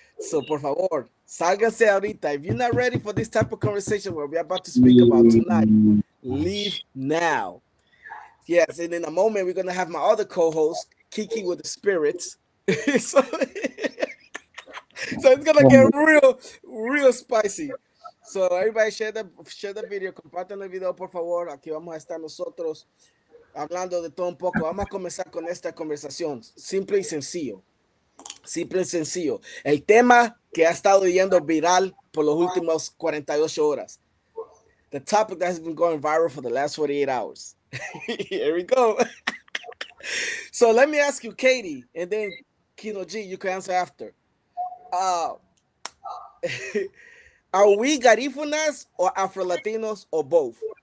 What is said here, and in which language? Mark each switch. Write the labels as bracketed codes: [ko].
[en] So [es] por favor, sálganse ahorita. [en] If you're not ready for this type of conversation where we're about to speak about tonight, mm, leave now. Yes, and in a moment we're gonna have my other co-host, Kiki with the spirits. so, so it's gonna get real spicy. So everybody share the video, [es] compartan el video por favor. Aquí vamos a estar nosotros hablando de todo un poco. Vamos a comenzar con esta conversación. Simple y sencillo. Simple y sencillo. El tema que ha estado yendo viral por los últimos 48 horas. [en] The topic that has been going viral for the last 48 hours. Here we go. So let me ask you, Katie, and then KHINO G, you can answer after. Uh, are we Garifunas or Afro Latinos or both?